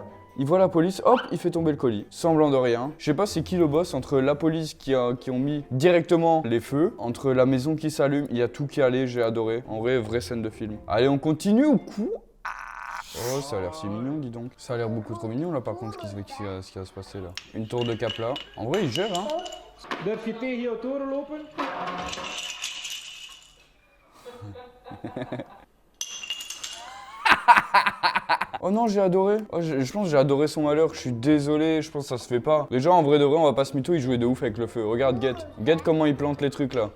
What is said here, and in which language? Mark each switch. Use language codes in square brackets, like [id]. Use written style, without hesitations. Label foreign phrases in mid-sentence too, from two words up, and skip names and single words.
[fr] Il voit la police, hop, il fait tomber le colis, semblant de rien. Je sais pas c'est qui le boss entre la police qui ont mis directement les feux, entre la maison qui s'allume, il y a tout qui allait, j'ai adoré. En vrai, vraie scène de film. Allez, on continue ou quoi? Oh, ça a l'air si mignon, dis donc. Ça a l'air beaucoup trop mignon là, par contre, ce qui va se passer là. Une tour de cap là. En vrai, il gère, hein. [nl] Durf je tegen jouw toren lopen? [fr] Oh non, j'ai adoré. Oh, je pense que j'ai adoré son malheur. Je suis désolé, je pense que ça se fait pas. Déjà, en vrai de vrai, on va pas se mytho, il jouait de ouf avec le feu. Regarde, Get comment il plante les trucs là.